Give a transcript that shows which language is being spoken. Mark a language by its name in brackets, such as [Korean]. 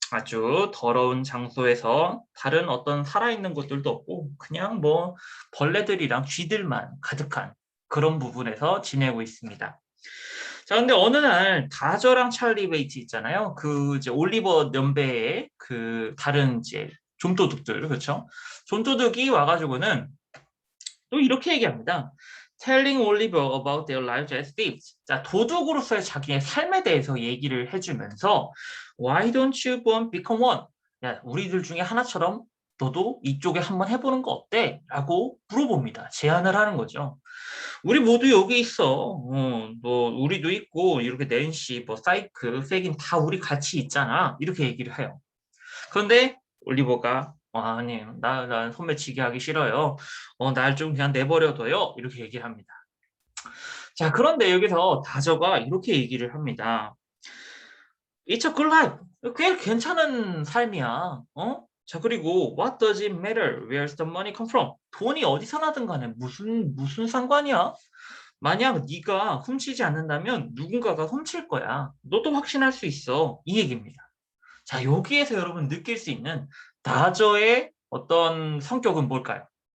[Korean] 아주 더러운 장소에서 다른 어떤 살아있는 것들도 없고 그냥 뭐 벌레들이랑 쥐들만 가득한 그런 부분에서 지내고 있습니다. 자, 근데 어느 날 다저랑 찰리 베이트 있잖아요. 그 이제 올리버 연배의 그 다른 이제 좀도둑들, 그렇죠? 좀도둑이 와가지고는 또 이렇게 얘기합니다. [English] Telling Oliver about their lives as thieves. [Korean] 자, 도둑으로서의 자기의 삶에 대해서 얘기를 해주면서 [English] Why don't you become one? [Korean] 야, 우리들 중에 하나처럼 너도 이쪽에 한번 해보는 거 어때? 라고 물어봅니다. 제안을 하는 거죠. 우리 모두 여기 있어. 뭐 우리도 있고 이렇게 낸시, 뭐 사이크, 페긴 다 우리 같이 있잖아. 이렇게 얘기를 해요. 그런데 올리버가 아니, 난 소매치기 하기 싫어요. 날 좀 그냥 내버려둬요. 이렇게 얘기를 합니다. 자, 그런데 여기서 다저가 이렇게 얘기를 합니다. [English] It's a good life. [Korean] 꽤 괜찮은 삶이야. 자, 그리고 [English] what does it matter? Where's the money come from? [Korean] 돈이 어디서 나든 간에 무슨 상관이야? 만약 네가 훔치지 않는다면 누군가가 훔칠 거야. 너도 확신할 수 있어. 이 얘기입니다. 자, 여기에서 여러분 느낄 수 있는 다저의 어떤 성격은 뭘까요?